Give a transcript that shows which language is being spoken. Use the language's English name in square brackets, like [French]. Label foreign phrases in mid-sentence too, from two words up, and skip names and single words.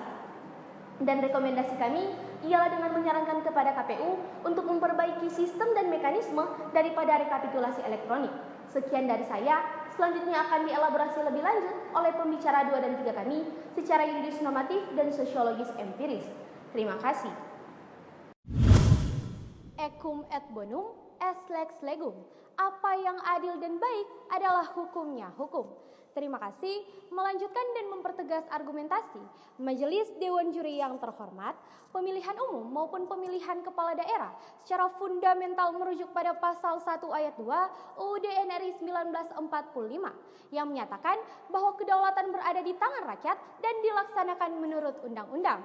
[Indonesian] Dan rekomendasi kami ialah dengan menyarankan kepada KPU untuk memperbaiki sistem dan mekanisme daripada rekapitulasi elektronik. Sekian dari saya, selanjutnya akan dielaborasi lebih lanjut oleh pembicara 2 dan 3 kami secara yuridis normatif dan sosiologis empiris. Terima kasih. [Latin] Ecum et bonum est lex legum. [Indonesian] Apa yang adil dan baik adalah hukumnya hukum. Terima kasih. Melanjutkan dan mempertegas argumentasi, Majelis Dewan Juri yang terhormat, pemilihan umum maupun pemilihan kepala daerah secara fundamental merujuk pada pasal 1 ayat 2 UUD NRI 1945 yang menyatakan bahwa kedaulatan berada di tangan rakyat dan dilaksanakan menurut undang-undang.